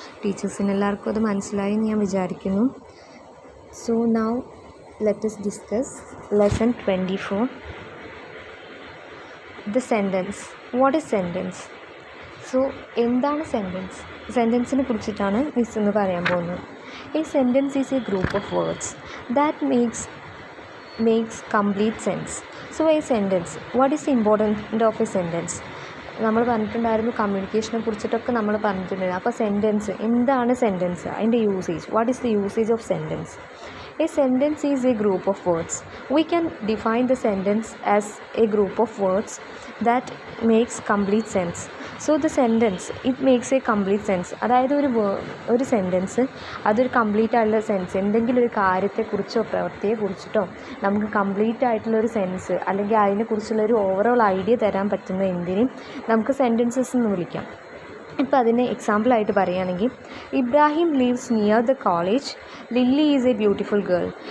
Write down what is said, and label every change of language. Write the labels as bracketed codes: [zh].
[ml] ടീച്ചേഴ്സിന് എല്ലാവർക്കും അത് മനസ്സിലായി എന്ന് ഞാൻ വിചാരിക്കുന്നു. [en] So now let us discuss lesson 24, the sentence. What is sentence? [ml] So എന്താണ് സെൻറ്റൻസ്? സെൻറ്റൻസിനെ കുറിച്ചിട്ടാണ് മിസ് ഇന്ന് പറയാൻ പോകുന്നത്. [en] A sentence is a group of words that makes complete sense. So a sentence, what is the importance of a sentence? [ml] നമ്മൾ പറഞ്ഞിട്ടുണ്ടായിരുന്നു, കമ്മ്യൂണിക്കേഷനെ കുറിച്ചിട്ടൊക്കെ നമ്മൾ പറഞ്ഞിട്ടുണ്ടായിരുന്നു. അപ്പോൾ സെൻറ്റൻസ് എന്താണ്? സെൻറ്റൻസ്, അതിൻ്റെ usage. [en] What is the usage of sentence? A sentence is a group of words. We can define the sentence as a group of words that makes complete sense. So the sentence, it makes a complete sense. [ml] അതായത് ഒരു sentence അതൊരു complete ആയിട്ടുള്ള sense, എന്തെങ്കിലും ഒരു കാര്യത്തെക്കുറിച്ചോ പ്രവൃത്തിയെക്കുറിച്ചിട്ടോ നമുക്ക് complete ആയിട്ടുള്ളൊരു sense അല്ലെങ്കിൽ അതിനെക്കുറിച്ചുള്ളൊരു overall idea തരാൻ പറ്റുന്ന എന്തിനും നമുക്ക് സെൻറ്റൻസസ് എന്ന് വിളിക്കാം. ഇപ്പോൾ അതിന് എക്സാമ്പിളായിട്ട് പറയുകയാണെങ്കിൽ, [en] Ibrahim lives near the college, Lily is a beautiful girl.